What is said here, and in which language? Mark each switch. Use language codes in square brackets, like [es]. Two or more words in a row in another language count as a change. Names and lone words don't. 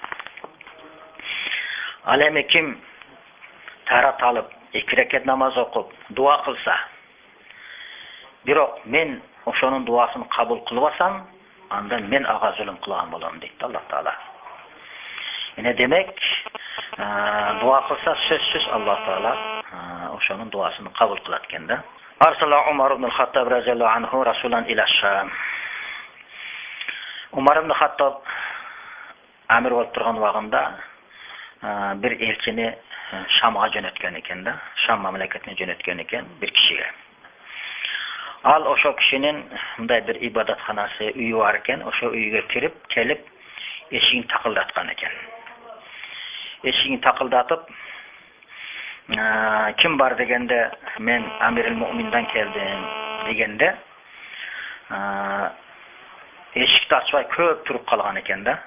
[ky] Ал эми ким дарат алып 2 рекет намаз окуп дуа кылса, бирок мен ошонун дуасын кабыл кылбасам, анда мен ага zulüm кылган болом дейт Аллах Таала. Эне демек, дуа кылса сөзсүз Аллах Таала ошонун дуасын кабыл кылат экен да. [ar] أرسل عمر بن الخطاب رضي الله عنه رسولا إلى الشام. [ky] Умар ибн Хаттаб амир болуп турган убагында бир элчини Шамга жөнөткөн экен да. Шам мамлекетине жөнөткөн экен бир кишиге. Ал ошо кишинин мындай бир ибадатканасы, үйү бар экен, ошо үйүгө кирип, келип, эшигин такылдаткан экен. Эшигин такылдатып, ким бар дегенде, мен Амирил Муъминден келдим дегенде, эшикти ачпай көп туруп калган экен да.